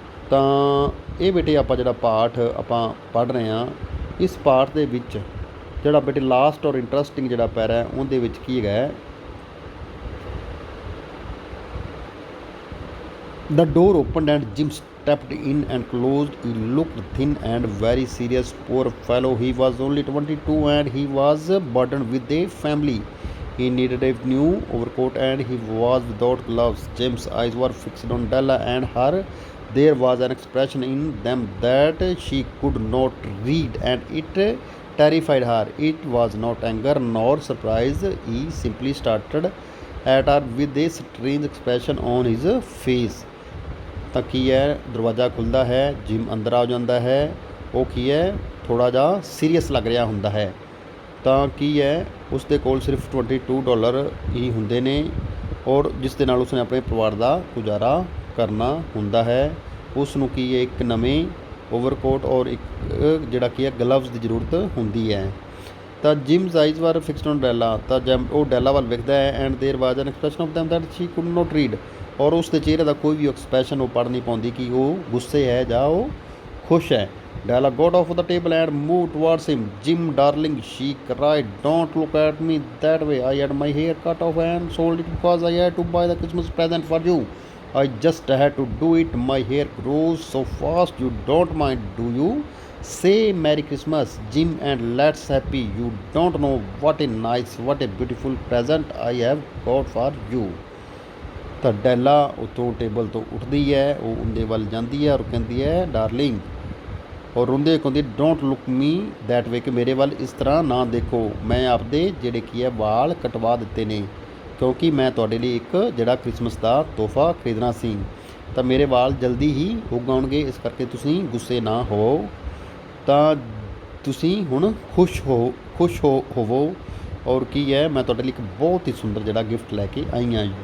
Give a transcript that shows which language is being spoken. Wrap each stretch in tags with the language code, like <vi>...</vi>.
<pa>ਤਾਂ ਇਹ ਬੇਟੇ ਆਪਾਂ ਜਿਹੜਾ ਪਾਠ ਆਪਾਂ ਪੜ੍ਹ ਰਹੇ ਹਾਂ, ਇਸ ਪਾਠ ਦੇ ਵਿੱਚ ਜਿਹੜਾ ਬੇਟੇ ਲਾਸਟ ਔਰ ਇੰਟਰਸਟਿੰਗ ਜਿਹੜਾ ਪੈਰਾ ਹੈ ਉਹਦੇ ਵਿੱਚ ਕੀ ਹੈਗਾ,</pa> <en>the door opened and Jim stepped in and closed. He looked thin and very serious. Poor fellow, he was only 22 and he was burdened with a family. He needed a new overcoat and he was without gloves. Jim's eyes were fixed on Della and her. There was an expression in them that she could not read and it terrified her. It was not anger nor surprise. He simply started at her with a strange expression on his face.</en> <pa>ਤਾਂ ਕੀ ਹੈ, ਦਰਵਾਜ਼ਾ ਖੁੱਲ੍ਹਦਾ ਹੈ, gym ਅੰਦਰ ਆ ਜਾਂਦਾ ਹੈ, ਉਹ ਕੀ ਹੈ ਥੋੜ੍ਹਾ ਜਿਹਾ ਸੀਰੀਅਸ ਲੱਗ ਰਿਹਾ ਹੁੰਦਾ ਹੈ। ਤਾਂ ਕੀ ਹੈ ਉਸ ਦੇ ਕੋਲ ਸਿਰਫ $22 ਹੀ ਹੁੰਦੇ ਨੇ ਔਰ ਜਿਸ ਦੇ ਨਾਲ ਉਸਨੇ ਆਪਣੇ ਪਰਿਵਾਰ ਦਾ ਗੁਜ਼ਾਰਾ ਕਰਨਾ ਹੁੰਦਾ ਹੈ। ਉਸ ਨੂੰ ਕੀ ਹੈ ਇੱਕ ਨਵੇਂ ਓਵਰਕੋਟ ਔਰ ਇੱਕ ਜਿਹੜਾ ਕੀ ਹੈ ਗਲਵਜ਼ ਦੀ ਜ਼ਰੂਰਤ ਹੁੰਦੀ ਹੈ। ਤਾਂ</pa> <en>Jim's eyes were fixed on Della,</en> <pa>ਤਾਂ ਜਦ ਉਹ ਡੈਲਾ ਵੱਲ ਵੇਖਦਾ ਹੈ</pa> <en>and there was an expression of them that she could not read,</en> <pa>ਔਰ ਉਸ ਦੇ ਚਿਹਰੇ ਦਾ ਕੋਈ ਵੀ ਐਕਸਪ੍ਰੈਸ਼ਨ ਉਹ ਪੜ੍ਹ ਨਹੀਂ ਪਾਉਂਦੀ ਕਿ ਉਹ ਗੁੱਸੇ ਹੈ ਜਾਂ ਉਹ ਖੁਸ਼ ਹੈ।</pa> <en>Della got off the table and moved towards him. Jim, darling, she cried, don't look at me that way. I had my hair cut off and sold it because I had to buy the Christmas present for you. I just had to do it. My hair grows so fast. You don't mind, do you? Say Merry Christmas, Jim, and let's happy. You don't know what a nice, what a beautiful present I have got for you.</en> <pa>ਤਾਂ ਡੈਲਾ ਉੱਤੋਂ table ਤੋਂ ਉੱਠਦੀ ਹੈ, ਉਹ ਉਹਦੇ ਵੱਲ ਜਾਂਦੀ ਹੈ ਔਰ ਕਹਿੰਦੀ ਹੈ ਡਾਰਲਿੰਗ, ਔਰ ਰੋਂਦੇ ਕਹਿੰਦੀ</pa> <en>don't look me that way,</en> <pa>ਕਿ ਮੇਰੇ ਵੱਲ ਇਸ ਤਰ੍ਹਾਂ ਨਾ ਦੇਖੋ, ਮੈਂ ਆਪਦੇ ਜਿਹੜੇ ਕੀ ਹੈ ਵਾਲ ਕਟਵਾ ਦਿੱਤੇ ਨੇ ਕਿਉਂਕਿ ਮੈਂ ਤੁਹਾਡੇ ਲਈ ਇੱਕ ਜਿਹੜਾ ਕ੍ਰਿਸਮਸ ਦਾ ਤੋਹਫਾ ਖਰੀਦਣਾ ਸੀ, ਤਾਂ ਮੇਰੇ ਵਾਲ ਜਲਦੀ ਹੀ ਉੱਗ ਆਉਣਗੇ, ਇਸ ਕਰਕੇ ਤੁਸੀਂ ਗੁੱਸੇ ਨਾ ਹੋਵੋ, ਤਾਂ ਤੁਸੀਂ ਹੁਣ ਖੁਸ਼ ਹੋਵੋ ਔਰ ਕੀ ਹੈ ਮੈਂ ਤੁਹਾਡੇ ਲਈ ਇੱਕ ਬਹੁਤ ਹੀ ਸੁੰਦਰ ਜਿਹੜਾ ਗਿਫਟ ਲੈ ਕੇ ਆਈ ਹਾਂ।</pa>